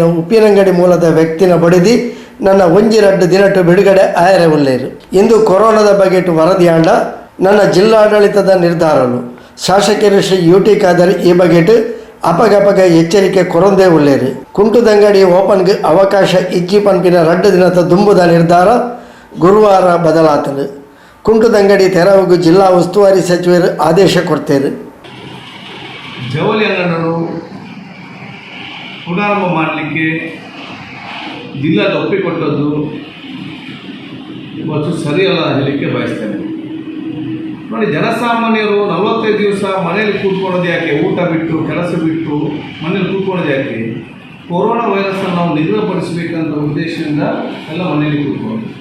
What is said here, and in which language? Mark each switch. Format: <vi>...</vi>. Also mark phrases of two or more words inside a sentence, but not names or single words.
<tcy>ಉಪ್ಪಿನಂಗಡಿ ಮೂಲದ ವ್ಯಕ್ತಿನ ಬಡಿದಿ ನನ್ನ 1-2 ದಿನಟ್ಟು ಬಿಡುಗಡೆ ಆಯರೆ ಉಳ್ಳೇರು ಇಂದು ಕೊರೋನಾದ ಬಗೆಟು ವರದಿಯಾಂಡ ನನ್ನ ಜಿಲ್ಲಾಡಳಿತದ ನಿರ್ಧಾರಲು ಶಾಸಕರು ಶ್ರೀ ಯುಟಿ ಖಾದರ್ ಈ ಬಗೆಟ್ ಅಪಗಪಗ ಎಚ್ಚರಿಕೆ ಕೊರೊಂದೇ ಉಳ್ಳೇರು ಕುಂಟುದಂಗಡಿ ಓಪನ್ಗೆ ಅವಕಾಶ ಇಜ್ಜಿ ಪಂಪಿನ 2 ದಿನದ ದುಂಬುದ ನಿರ್ಧಾರ ಗುರುವಾರ ಬದಲಾತಲು ಕುಂಟುದಂಗಡಿ ತೆರವುಗೂ ಜಿಲ್ಲಾ ಉಸ್ತುವಾರಿ ಸಚಿವರು ಆದೇಶ ಕೊಡ್ತೇರು.</tcy> <kn>ಜವಳಿ ಅಂಗಡಿಗಳು ಪುನರಾರಂಭ ಮಾಡಲಿಕ್ಕೆ ಜಿಲ್ಲಾದ ಒಪ್ಪಿಕೊಟ್ಟದ್ದು ಇವತ್ತು ಸರಿಯಲ್ಲ ಹೇಳಲಿಕ್ಕೆ ಬಯಸ್ತೇನೆ. ನೋಡಿ, ಜನಸಾಮಾನ್ಯರು 45 ದಿವಸ ಮನೆಯಲ್ಲಿ ಕೂತ್ಕೊಳ್ಳೋದು ಯಾಕೆ, ಊಟ ಬಿಟ್ಟು ಕೆಲಸ ಬಿಟ್ಟು ಮನೇಲಿ ಕೂತ್ಕೊಳ್ಳೋದು ಯಾಕೆ, ಕೊರೋನಾ ವೈರಸ್ಸನ್ನು ನಾವು ನಿಗ್ರಹಪಡಿಸಬೇಕಂತ ಉದ್ದೇಶದಿಂದ ಎಲ್ಲ ಮನೆಯಲ್ಲಿ ಕೂತ್ಕೊಳ್ಳೋದು.</kn>